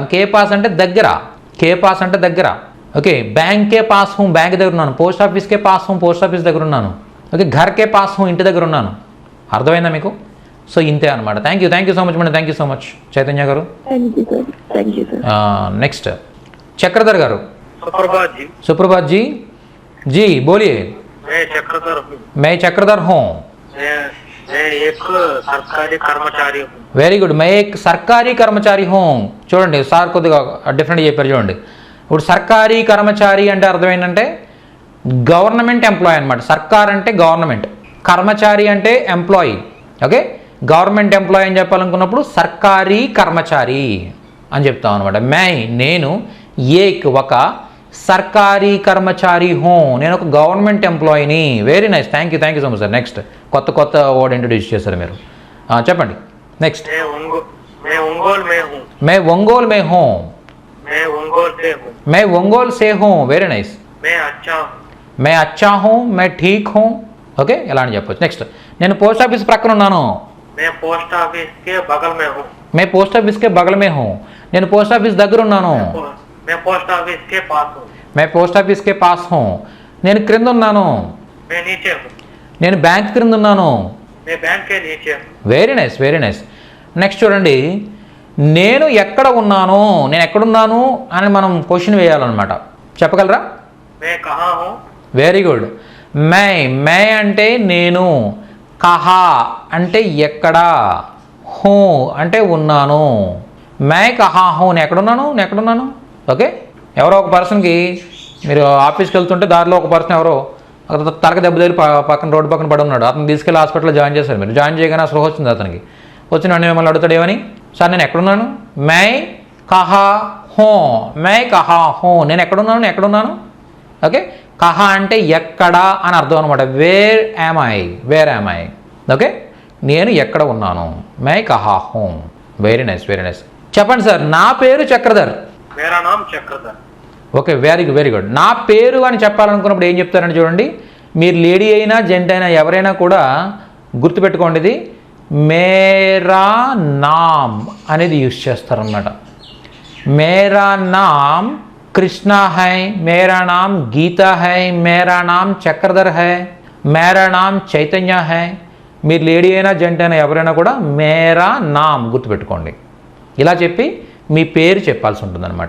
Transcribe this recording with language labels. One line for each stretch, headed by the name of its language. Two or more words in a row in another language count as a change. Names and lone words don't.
Hindi: के पास
Telugu: అంటే దగ్గర. ఓకే,
Hindi: बैंक के पास हूँ,
Telugu: బ్యాంక్ దగ్గర ఉన్నాను.
Hindi: पोस्ट ऑफिस के पास हूँ,
Telugu: పోస్ట్ ఆఫీస్ దగ్గర ఉన్నాను. ఓకే,
Hindi: घर के पास हूँ,
Telugu: ఇంటి దగ్గర ఉన్నాను. అర్థమైందా మీకు? సో ఇంతే అనమాట.
English: thank you so much madam. thank you so much
Telugu: చైతన్య గారు.
English: thank you sir.
Telugu: నెక్స్ట్ చక్రధర్ గారు.
Hindi: सुप्रभात जी. जी बोलिए. मैं चक्रधर हूँ. मैं एक सरकारी कर्मचारी हूँ.
English: very good.
Hindi: मैं एक सरकारी कर्मचारी हूँ.
Telugu: చూడండి, సార్ కొద్దిగా డిఫరెంట్ చెప్పారు. చూడండి, ఇప్పుడు
Hindi: सरकारी कर्मचारी
Telugu: అంటే అర్థం ఏంటంటే
English: government employee
Telugu: అనమాట. సర్కార్ అంటే గవర్నమెంట్, కర్మచారి అంటే ఎంప్లాయీ. ఓకే,
English: government employee
Telugu: అని చెప్పాలనుకున్నప్పుడు
Hindi: सरकारी कर्मचारी
Telugu: అని చెప్తాం అనమాట. మే నేను, ఏక్ ఒక,
Hindi: सरकारी कर्मचारी हूँ,
Telugu: నేను ఒక
English: government employee. very nice, thank you so much sir.
Telugu: నెక్స్ట్ కొత్త
English: word introduce
Telugu: చేశారు మీరు. చెప్పండి నెక్స్ట్.
Hindi: मैं ओंगोल में हूँ. मैं ओंगोल में हूँ. मैं ओंगोल से हूँ. मैं ओंगोल से हूँ.
English: very nice.
Hindi: मैं अच्छा हूँ. मैं अच्छा हूँ, मैं ठीक हूँ.
Telugu: ఓకే, ఎలా అని చెప్పొచ్చు. నెక్స్ట్, నేను పోస్ట్ ఆఫీస్ ప్రక్కన ఉన్నాను.
Hindi: मैं पोस्ट ऑफिस के बगल में हूँ. मैं पोस्ट ऑफिस के बगल में हूँ,
Telugu: నేను పోస్ట్ ఆఫీస్ దగ్గర ఉన్నాను.
Hindi: मैं पोस्ट ऑफिस के पास हूँ. मैं पोस्ट ऑफिस के पास हूँ,
Telugu: నేను క్రింద ఉన్నాను.
Hindi: मैं नीचे हूँ.
Telugu: నేను బ్యాంక్ క్రింద ఉన్నాను.
Hindi: मैं बैंक के नीचे हूँ.
English: very nice, very nice.
Telugu: నెక్స్ట్ చూడండి, నేను ఎక్కడ ఉన్నాను, నేను ఎక్కడున్నాను అని మనం క్వశ్చన్ వేయాలన్నమాట. చెప్పగలరా?
Hindi: मैं कहाँ हूँ.
English: very good.
Telugu: మే అంటే నేను, కహా అంటే ఎక్కడ, హూ అంటే ఉన్నాను.
Hindi: मैं कहाँ हूँ,
Telugu: నేను ఎక్కడున్నాను. ఓకే, ఎవరో ఒక పర్సన్కి, మీరు ఆఫీస్కి వెళ్తుంటే దారిలో ఒక పర్సన్ ఎవరో తలక దెబ్బ తగిలి పక్కన రోడ్డు పక్కన పడి ఉన్నాడు. అతను తీసుకెళ్ళి హాస్పిటల్లో జాయిన్ చేశారు. మీరు జాయిన్ చేయగానే అసలు వచ్చింది అతనికి. వచ్చిన మిమ్మల్ని అడుగుతాడు ఏమని, సార్ నేను ఎక్కడున్నాను.
Hindi: मैं कहाँ हूँ, मैं कहाँ हूँ,
Telugu: నేను ఎక్కడున్నాను. ఓకే, కహా అంటే ఎక్కడ అని అర్థం అనమాట.
English: where am I. OK,
Telugu: నేను ఎక్కడ ఉన్నాను.
Hindi: मैं कहाँ हूँ.
English: very nice, very nice.
Telugu: చెప్పండి సార్, నా పేరు చక్రధర్.
Hindi: मेरा नाम चक्रधर.
English: OK, very good.
Telugu: నా పేరు అని చెప్పాలనుకున్నప్పుడు ఏం చెప్తారని చూడండి. మీరు లేడీ అయినా జెంట్ అయినా ఎవరైనా కూడా గుర్తుపెట్టుకోండి, ఇది
Hindi: मेरा नाम
Telugu: అనేది యూజ్ చేస్తారన్నమాట.
Hindi: मेरा नाम कृष्ण है, मेरा नाम गीता है, मेरा नाम चक्रधर है, मेरा नाम चैतन्य है.
Telugu: మీరు లేడీ అయినా జెంట్ అయినా ఎవరైనా కూడా
Hindi: मेरा नाम
Telugu: గుర్తుపెట్టుకోండి. ఇలా చెప్పి మీ పేరు చెప్పాల్సి ఉంటుందన్నమాట.